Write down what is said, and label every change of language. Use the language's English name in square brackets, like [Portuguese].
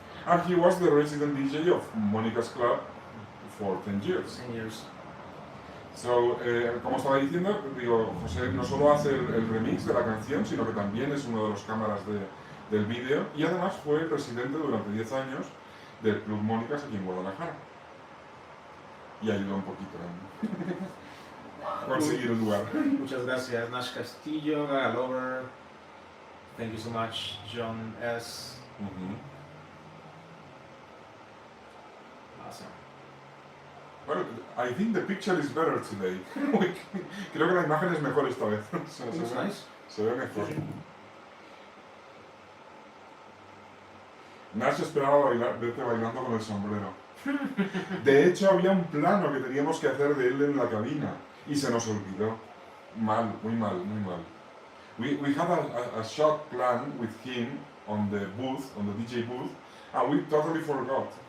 [English] And he was the resident DJ of Monica's Club for 10 years. 10 years. [Spanish] So, como estaba diciendo, digo, José no solo hace el remix de la canción, sino que también es uno de los cámaras del vídeo y además fue presidente durante 10 años del Club Mónicas aquí en Guadalajara. Y ayudó un poquito a conseguir el lugar. Muchas gracias, [English] Nash Castillo, Gaga Lover. Thank you so much, John S. Awesome. Well, I think the picture is better today. [Spanish] Creo que la imagen es mejor esta vez. [English] Looks nice. [Spanish] Se ve mejor. Nash esperaba verte bailando con el sombrero. De hecho, había un plano que teníamos que hacer de él en la cabina y se nos olvidó. Mal, muy mal, muy mal. [English] We had a shot plan with him on the booth, on the DJ booth, and we totally forgot.